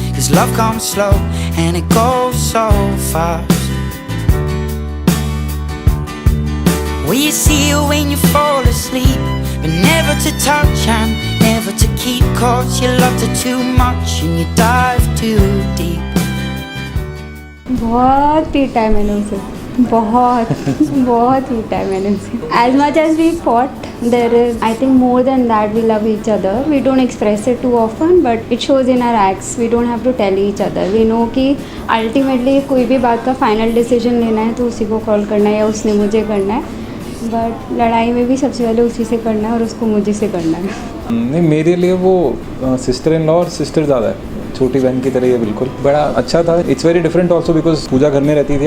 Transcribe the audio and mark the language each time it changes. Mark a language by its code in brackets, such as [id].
[en] 'Cause love comes slow and it goes so fast. Well, you see it when you fall asleep, but never to touch and never to keep. 'Cause you loved her too much and you dive too deep. [hi] बहुत पीटा है मैंने उसे, बहुत बहुत पीटा है मैंने उसे. [en] As much as we fought, there is, I think, more than that. We love each other. We don't express it too often, but it shows in our acts. We don't have to tell each other. We know [hi] कि ultimately कोई भी बात का final decision लेना है तो उसी को कॉल करना है या उसने मुझे करना है. बट लड़ाई में भी सबसे पहले उसी से करना है और उसको मुझे से करना है. नहीं, मेरे लिए वो सिस्टर इन लॉ और सिस्टर ज़्यादा है, छोटी बहन की तरह ही है. बिल्कुल बड़ा अच्छा था. [en] it's very different also because [hi] पूजा घर में रहती थी.